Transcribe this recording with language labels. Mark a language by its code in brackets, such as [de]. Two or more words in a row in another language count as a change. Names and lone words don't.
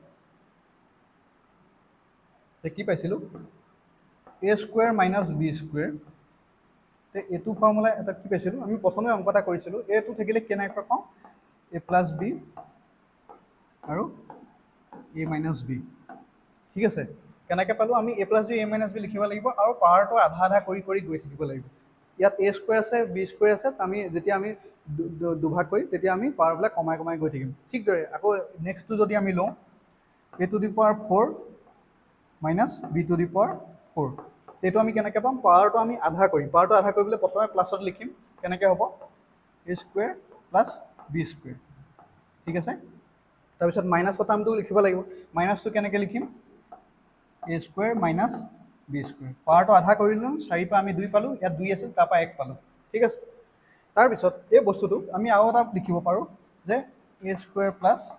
[as] যে কি পাইছিলো [en] a square minus b square [as] তে এটো ফৰ্মুলা এটা কি পাইছিলো আমি প্ৰথমে অংকটা কৰিছিলো a টো থাকিলে কেনেকৈ পাওঁ [en] a plus b [as] আৰু [en] a minus b [as] ঠিক আছে কেনেকৈ পালো আমি [en] a plus b a minus b [as] লিখিব লাগিব আৰু পাৱাৰটো আধা আধা কৰি কৰি গৈ থাকিব লাগিব ইয়াত a স্কয়াৰ আছে b স্কয়াৰ আছে আমি যেতিয়া আমি দুভাগ কৰি তেতিয়া আমি পাৱাৰবিলাক কমাই কমাই গৈ থাকিম ঠিক দৰে আকৌ নেক্সটটো যদি আমি লওঁ [en] a to the power 4 minus b to the power 4 [as] এইটো আমি কেনেকৈ পাম পাৱাৰটো আমি আধা কৰিম পাৱাৰটো আধা কৰিবলৈ প্ৰথমে প্লাছত লিখিম কেনেকৈ হ'ব [en] a square plus b square [as] ঠিক আছে তাৰপিছত মাইনাছৰ টাৰ্মটো লিখিব লাগিব মাইনাছটো কেনেকৈ লিখিম [en] a square minus b square [as] পাৱাৰটো আধা কৰিলোঁ 4 পৰা আমি 2 পালোঁ ইয়াত 2 আছিল তাৰ পৰা 1 পালোঁ ঠিক আছে তাৰপিছত এই বস্তুটো আমি আৰু এটা লিখিব পাৰোঁ যে [en] a square plus